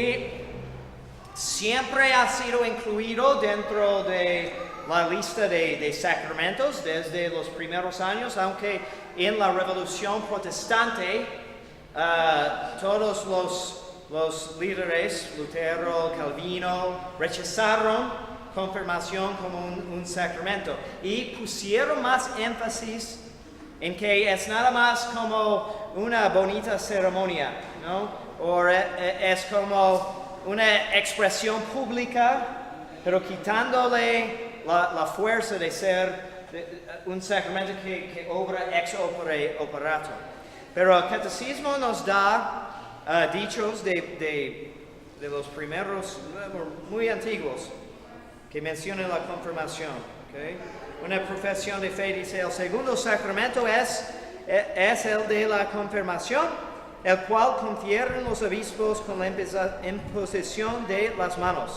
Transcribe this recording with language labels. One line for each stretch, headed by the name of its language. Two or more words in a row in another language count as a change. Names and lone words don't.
Spanish: Y siempre ha sido incluido dentro de la lista de sacramentos desde los primeros años, aunque en la Revolución Protestante todos los líderes, Lutero, Calvino, rechazaron confirmación como un sacramento y pusieron más énfasis en que es nada más como una bonita ceremonia, ¿no? O es como una expresión pública, pero quitándole la fuerza de ser un sacramento que obra
Latin: ex opere operato.
Spanish: Pero el catecismo nos da dichos de los primeros, muy antiguos, que mencionan la confirmación. ¿Okay? Una profesión de fe dice: el segundo sacramento es el de la confirmación, el cual confieren los obispos con la imposición de las manos.